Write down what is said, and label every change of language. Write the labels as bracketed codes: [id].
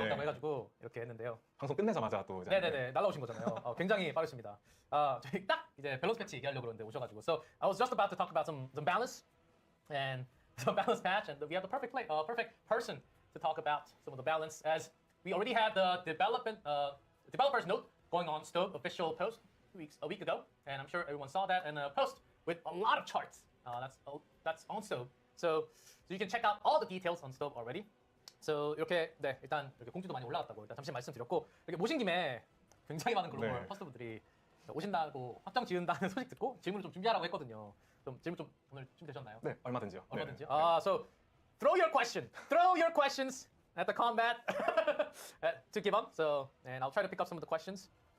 [ko] 한다고 해가지고 이렇게 했는데요. 방송 끝내자마자 또 이제 네네네, 날라오신 거잖아요. 굉장히 빠르십니다. 저희 딱 이제 밸런스 패치 얘기하려고 그러는데 오셔가지고. [en] So I was just about to talk about some balance and some balance patch, and we have the perfect person to talk about some of the balance, as we already had the developer's note going on Stove official post a week ago, and I'm sure everyone saw that, and a post with a lot of charts. That's on Stove, so you can check out all the details on Stove already. [ko] So 이렇게 네, 일단 이렇게 공지도 많이 올라왔다고 일단 잠시 말씀드렸고, 이렇게 모신 김에 굉장히 많은 글로벌 네. 퍼스트분들이 오신다고 확정 지은다는 소식 듣고 질문을 좀 준비하라고 했거든요. 질문 좀 오늘 준비되셨나요? 네, 얼마든지요. 얼마든지요? 네. [en] So throw your questions at the combat to give up. So and I'll try to pick up some of the questions.